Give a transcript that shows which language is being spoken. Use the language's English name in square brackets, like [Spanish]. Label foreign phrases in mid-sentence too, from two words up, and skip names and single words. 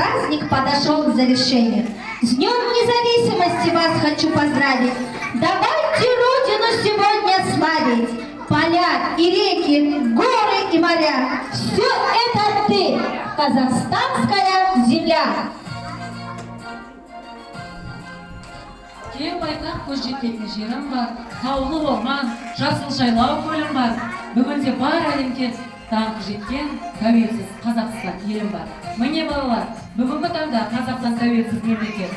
[Russian] праздник подошел к завершению. С Днем Независимости вас хочу поздравить. Давайте Родину сегодня славить. Поля и реки, горы и моря. Все это ты, казахстанская земля. [Kazakh] Кең байқақ көз жететін жерім бар, таулы орман, жасыл жайлау көлім бар. Бүгінде бар әлемге даңқы жеткен тәуелсіз Қазақстан елім бар. Міне балалар, бүгінгі таңда Қазақстан тәуелсіз мемлекет.